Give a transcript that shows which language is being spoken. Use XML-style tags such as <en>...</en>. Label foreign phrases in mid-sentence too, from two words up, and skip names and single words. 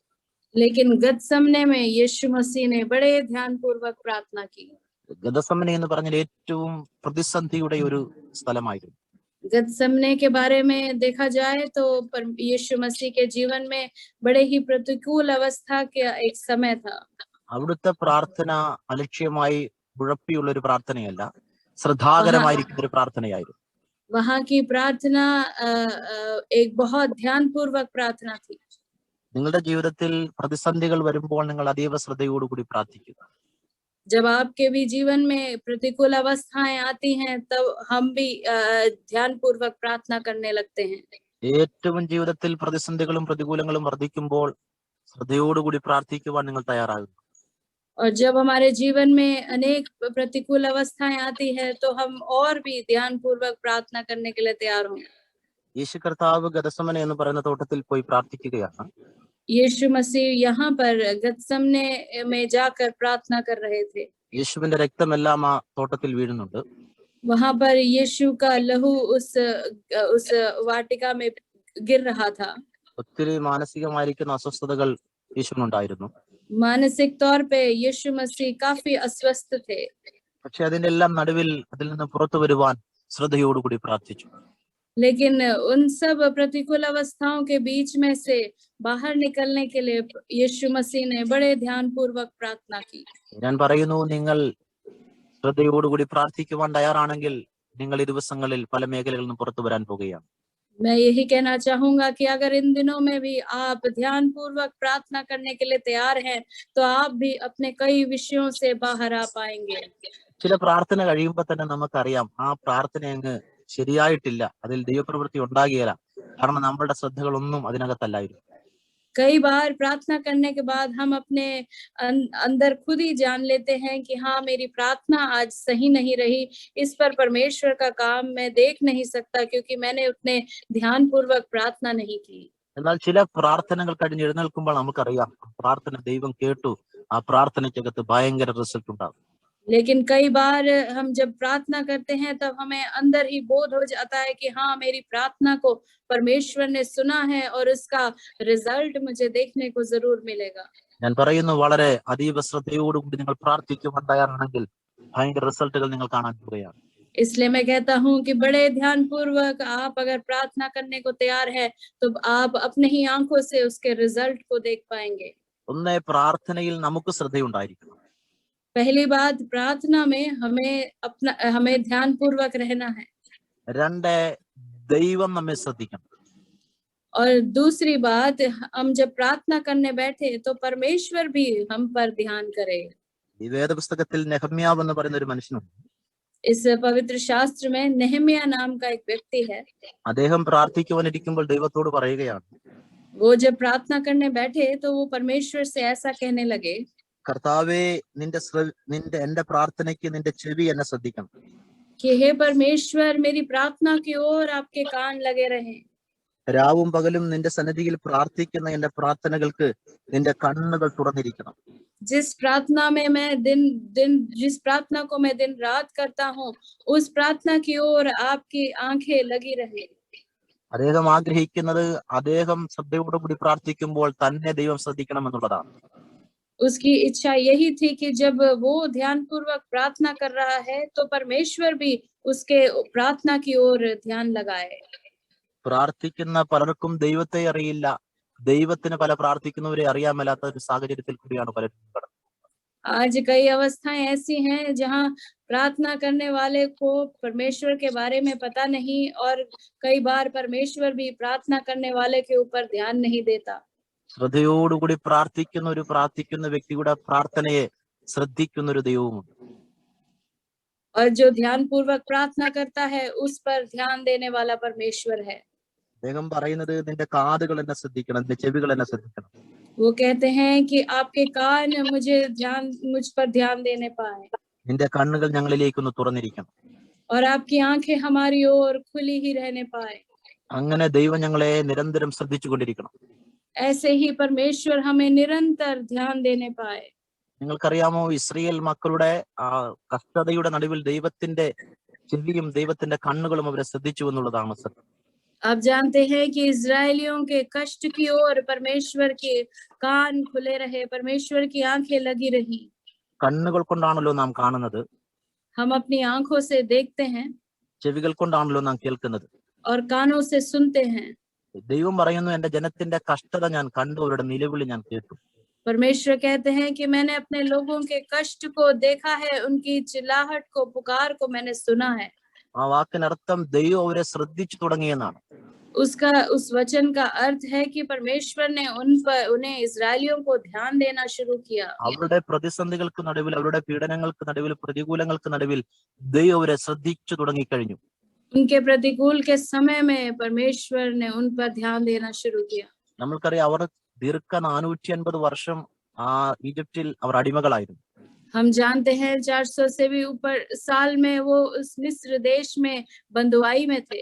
<hi>लेकिन गतसमने में यीशु मसीह ने बड़े ध्यानपूर्वक प्रार्थना की.</hi> <ml>ഗദസമന എന്ന് പറഞ്ഞാൽ ഏറ്റവും പ്രതിസന്ധിയുടെ ഒരു സ്ഥലമായിരുന്നു.</ml> <hi>गतसमने के बारे में देखा जाए तो यीशु मसीह के जीवन में बड़े ही प्रतिकूल अवस्था का एक समय था.</hi> <ml>അവിടുത്തെ പ്രാർത്ഥന അലക്ഷ്യമായി ഉഴപ്പിയുള്ള ഒരു പ്രാർത്ഥനയല്ല, ശ്രദ്ധാകരമായിരിക്കുന്ന ഒരു പ്രാർത്ഥനയായിരുന്നു.</ml> <hi>वहाँ की प्रार्थना एक बहुत ध्यानपूर्वक प्रार्थना थी.</hi> <ml>നിങ്ങളുടെ ജീവിതത്തിൽ പ്രതിസന്ധികൾ വരുമ്പോൾ നിങ്ങൾ അതീവ ശ്രദ്ധയോടുകൂടി പ്രാർത്ഥിക്കുക.</ml> <hi>जब आपके भी जीवन में प्रतिकूल अवस्थाएं आती हैं तब हम भी ध्यानपूर्वक प्रार्थना करने लगते हैं.</hi> <ml>ഏറ്റവും ജീവിതത്തിൽ പ്രതിസന്ധികളും പ്രതികൂലങ്ങളും വർദ്ധിക്കുമ്പോൾ ശ്രദ്ധയോടുകൂടി പ്രാർത്ഥിക്കുവാൻ നിങ്ങൾ തയ്യാറാകും.</ml> <hi>और जब हमारे जीवन में अनेक प्रतिकूल अवस्थाएं आती है तो हम और भी ध्यानपूर्वक प्रार्थना करने के लिए तैयार हों.</hi> <ml>യേശു കർത്താവ് ഗദസമന എന്ന് പറയുന്ന തോട്ടത്തിൽ പോയി പ്രാർത്ഥിക്കുകയാണ്.</ml> <hi>यीशु मसीह यहाँ पर गतसमने में जाकर प्रार्थना कर रहे थे.</hi> <ml>യേശുവിന്റെ രക്തമെല്ലാം ആ തോട്ടത്തിൽ വീഴുന്നുണ്ട്.</ml> <hi>वहाँ पर यीशु का लहू उस वाटिका में गिर रहा था.</hi> <ml>ഒത്തിരി മാനസികമായിരിക്കുന്ന അസ്വസ്ഥതകൾ യേശുവിനുണ്ടായിരുന്നു.</ml> <hi>मानसिक तौर पे यीशु मसीह काफी अस्वस्थ थे.</hi> <ml>പക്ഷെ അതിന്റെ എല്ലാം നടുവിൽ അതിൽ നിന്ന് പുറത്തു വരുവാൻ ശ്രദ്ധയോടുകൂടി പ്രാർത്ഥിച്ചു.</ml> <hi>लेकिन उन सब प्रतिकूल अवस्थाओं के बीच में से बाहर निकलने के लिए यीशु मसीह ने बड़े ध्यानपूर्वक प्रार्थना की.</hi> <ml>ഞാൻ പറയുന്നു, നിങ്ങൾ ശ്രദ്ധയോടുകൂടി പ്രാർത്ഥിക്കുവാൻ തയ്യാറാണെങ്കിൽ നിങ്ങൾ ഈ ദിവസങ്ങളിൽ പല മേഖലകളിൽ നിന്ന് പുറത്തു വരാൻ പോകുകയാണ്.</ml> <hi>मैं यही कहना चाहूंगा कि अगर इन दिनों में भी आप ध्यानपूर्वक प्रार्थना करने के लिए तैयार हैं तो आप भी अपने कई विषयों से बाहर आ पाएंगे.</hi> <ml>ചില പ്രാർത്ഥന കഴിയുമ്പോൾ തന്നെ നമുക്കറിയാം ആ പ്രാർത്ഥന അങ്ങ് ശരിയായിട്ടില്ല, അതിൽ ദൈവപ്രവൃത്തി ഉണ്ടാകുകയില്ല. കാരണം നമ്മളുടെ ശ്രദ്ധകളൊന്നും അതിനകത്തല്ലായിരുന്നു.</ml> <hi>कई बार प्रार्थना करने के बाद हम अपने अंदर खुद ही जान लेते हैं कि हाँ, मेरी प्रार्थना आज सही नहीं रही, इस पर परमेश्वर का काम मैं देख नहीं सकता क्योंकि मैंने उतने ध्यान पूर्वक प्रार्थना नहीं की।</hi> <ml>എന്നാൽ ചില പ്രാർത്ഥനകൾ കഴിഞ്ഞ് എഴുന്നേൽക്കുമ്പോൾ നമുക്കറിയാം പ്രാർത്ഥന ദൈവം കേട്ടു. ആ പ്രാർത്ഥനയ്ക്കകത്ത് ഭയങ്കര റിസൾട്ട് ഉണ്ടാകും.</ml> <hi>लेकिन कई बार हम जब प्रार्थना करते हैं तब हमें अंदर ही बोध हो जाता है कि हाँ, मेरी प्रार्थना को परमेश्वर ने सुना है और उसका रिजल्ट मुझे देखने को जरूर मिलेगा।</hi> <ml>ഞാൻ പറയുന്നു വളരെ അതീവ ശ്രദ്ധയോടുകൂടി നിങ്ങൾ പ്രാർത്ഥിക്കുവാൻ തയ്യാറാണെങ്കിൽ ഭയങ്കര റിസൾട്ടുകൾ നിങ്ങൾ കാണാൻ പോവുകയാണ്.</ml> <hi>इसलिए मैं कहता हूँ कि बड़े ध्यान पूर्वक आप अगर प्रार्थना करने को तैयार है तो आप अपने ही आंखों से उसके रिजल्ट को देख पाएंगे।</hi> <ml>ഒന്ന് പ്രാർത്ഥനയിൽ നമുക്ക് ശ്രദ്ധയുണ്ടായിരിക്കണം.</ml> <hi>पहली बात, प्रार्थना में हमें ध्यान पूर्वक रहना है।</hi> <ml>രണ്ട് ദൈവം നമ്മെ ശ്രദ്ധിക്കണം.</ml> <hi>और दूसरी बात, हम जब प्रार्थना करने बैठे तो परमेश्वर भी हम पर ध्यान करे।</hi> <ml>ഈ വേദപുസ്തകത്തിൽ നെഹമ്യാവ് എന്ന് പറയുന്ന ഒരു മനുഷ്യനുണ്ട്.</ml> <hi>इस पवित्र शास्त्र में नेहमिया नाम का एक व्यक्ति है।</hi> <ml>അദ്ദേഹം പ്രാർത്ഥിക്കുവാനിരിക്കുമ്പോൾ ദൈവത്തോട് പറയുകയാണ്,</ml> <hi>वो जब प्रार्थना करने बैठे तो वो परमेश्वर से ऐसा कहने लगे,</hi> <ml>കർത്താവേ എന്റെ പ്രാർത്ഥനയ്ക്ക് നിന്റെ ചെവി എന്നെ ശ്രദ്ധിക്കണം.</ml> <hi>कि हे परमेश्वर, मेरी प्रार्थना की ओर आपके कान लगे रहें।</hi> <ml>രാവും പകലും നിന്റെ സന്നിധിയിൽ പ്രാർത്ഥിക്കുന്ന എന്റെ പ്രാർത്ഥനകൾക്ക് നിന്റെ കണ്ണുകൾ തുറന്നിരിക്കണം.</ml> <hi>जिस प्रार्थना में मैं जिस प्रार्थना को मैं दिन रात करता हूँ, उस प्रार्थना की ओर आपकी आंखें लगी रहे।</hi> <ml>അദ്ദേഹം ആഗ്രഹിക്കുന്നത് അദ്ദേഹം ശ്രദ്ധയോടുകൂടി പ്രാർത്ഥിക്കുമ്പോൾ തന്നെ ദൈവം ശ്രദ്ധിക്കണം എന്നുള്ളതാണ്.</ml> <hi>उसकी इच्छा यही थी कि जब वो ध्यान पूर्वक प्रार्थना कर रहा है तो परमेश्वर भी उसके प्रार्थना की ओर ध्यान लगाए।</hi> <ml>പ്രാർത്ഥിക്കുന്ന പലർക്കും ദൈവത്തെ അറിയില്ല, ദൈവത്തിന് പല പ്രാർത്ഥിക്കുന്നവരെ അറിയാൻ മേലാത്ത ഒരു സാഹചര്യത്തിൽ കൂടിയാണ് പലരും കടന്നത്.</ml> <hi>आज कई अवस्थाएं ऐसी हैं जहां प्रार्थना करने वाले को परमेश्वर के बारे में पता नहीं और कई बार परमेश्वर भी प्रार्थना करने वाले के ऊपर ध्यान नहीं देता।</hi> <ml>ശ്രദ്ധയോടുകൂടി പ്രാർത്ഥിക്കുന്ന വ്യക്തിയുടെ പ്രാർത്ഥനയെ ശ്രദ്ധിക്കുന്ന ഒരു ദൈവവുമുണ്ട്.</ml> <hi>और जो ध्यान पूर्वक प्रार्थना करता है उस पर ध्यान देने वाला परमेश्वर है।</hi> <ml>അദ്ദേഹം പറയുന്നത് നിന്റെ കാതുകൾ എന്നെ ശ്രദ്ധിക്കണം, നിന്റെ ചെവികൾ എന്നെ ശ്രദ്ധിക്കണം.</ml> <hi>वो कहते हैं कि आपके कान मुझ पर ध्यान देने पाए</hi> <ml>നിന്റെ കണ്ണുകൾ ഞങ്ങളിലേക്കൊന്ന് തുറന്നിരിക്കണം.</ml> <hi>और आपकी आंखें हमारी ओर खुली ही रहने पाए।</hi> <ml>അങ്ങനെ ദൈവം ഞങ്ങളെ നിരന്തരം ശ്രദ്ധിച്ചുകൊണ്ടിരിക്കണം.</ml> <hi>ऐसे ही परमेश्वर हमें निरंतर ध्यान देने पाए।</hi> <ml>നിങ്ങൾക്കറിയാമോ, ഇസ്രായേൽ മക്കളുടെ ആ കഷ്ടതയുടെ നടുവിൽ ദൈവത്തിന്റെ ചെവിയും ദൈവത്തിന്റെ കണ്ണുകളും അവരെ ശ്രദ്ധിച്ചു എന്നുള്ളതാണ് സത്യം.</ml> <hi>आप जानते हैं कि इजरायलियों के कष्ट की ओर परमेश्वर के कान खुले रहे, परमेश्वर की आंखें लगी रही।</hi> <ml>കണ്ണുകൾ കൊണ്ടാണല്ലോ നാം കാണുന്നത്,</ml> <hi>हम अपनी आंखों से देखते हैं</hi> <ml>ചെവികൾ കൊണ്ടാണല്ലോ നാം കേൾക്കുന്നത്.</ml> <hi>और कानों से सुनते हैं।</hi> <ml>ദൈവം പറയുന്നു, എന്റെ ജനത്തിന്റെ കഷ്ടത ഞാൻ കണ്ടു, അവരുടെ നിലവിളി ഞാൻ കേട്ടു.</ml> <hi>परमेश्वर कहते हैं कि मैंने अपने लोगों के कष्ट को देखा है, उनकी चिल्लाहट को, पुकार को मैंने सुना है।</hi> <ml>ആ വാക്കിനർത്ഥം ദൈവം അവരെ ശ്രദ്ധിച്ചു തുടങ്ങിയെന്നാണ്.</ml> <hi>उस वचन का अर्थ है कि परमेश्वर ने उन्हें इजरायलियों को ध्यान देना शुरू किया।</hi> <ml>അവരുടെ പ്രതിസന്ധികൾക്ക് നടുവിൽ, അവരുടെ പീഡനങ്ങൾക്ക് നടുവിൽ, പ്രതികൂലങ്ങൾക്ക് നടുവിൽ ദൈവം അവരെ ശ്രദ്ധിച്ചു തുടങ്ങിക്കഴിഞ്ഞു.</ml> <hi>उनके प्रतिकूल के समय में परमेश्वर ने उन पर ध्यान देना शुरू किया।</hi> <ml>നമ്മൾക്കറിയാം, അവർ ദീർഘ 450 വർഷം ആ ഈജിപ്തിൽ അവർ അടിമകളായിരുന്നു.</ml> <hi>हम जानते हैं 400 से भी ऊपर साल में वो उस मिस्र देश में बंधुआई में थे।</hi>